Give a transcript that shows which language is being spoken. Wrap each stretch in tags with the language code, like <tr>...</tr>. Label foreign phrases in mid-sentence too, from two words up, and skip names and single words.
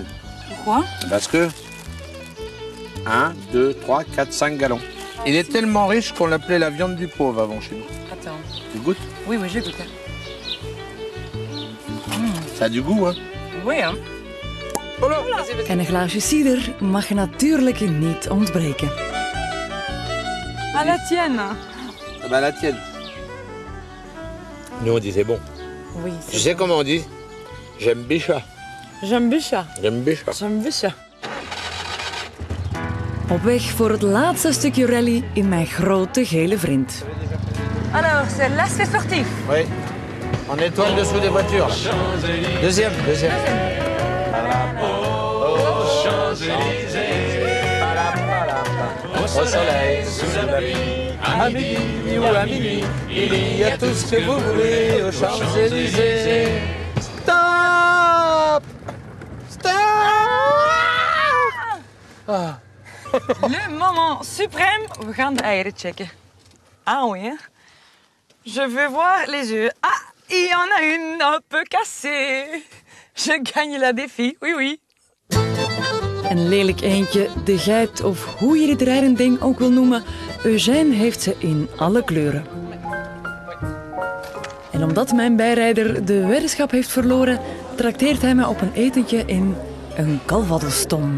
<fr>Pourquoi? Parce que 1, 2, 3, 4, 5 gallons. Il est tellement riche qu'on l'appelait la viande du pauvre avant chez nous. Attends. Tu goûtes? Oui, j'ai goûté. Ça a du goût, hein? Oui, hein? Vas-y.</fr> <nl>En een glaasje cider mag natuurlijk niet ontbreken.</nl> <fr>À la tienne. Ah bah la tienne. Nous on dit c'est bon. Oui, Tu sais comment on dit? J'aime bicha. J'aime bicha. J'aime bicha. J'aime bicha.</fr> <nl>Op weg voor het laatste stukje rally in mijn grote gele vriend.</nl> <fr>Alors, c'est l'aspect sportif. Oui. En étoile dessous des voitures. Deuxième. au soleil, sous la pluie, à midi ou à minuit, il y a tout ce que vous voulez aux Champs-Élysées. Stop! Stop! Ah. Le moment suprême,</fr> <nl>we gaan de eieren checken.</nl> <fr>Ah oui, hè? Je veux voir les œufs. Ah, il y en a une un peu cassée. Je gagne la défi, oui, oui.</fr> <nl>Een lelijk eendje, de geit of hoe je het rijdending ook wil noemen, Eugène heeft ze in alle kleuren. En omdat mijn bijrijder de weddenschap heeft verloren, trakteert hij me op een etentje in een calvadostom.</nl>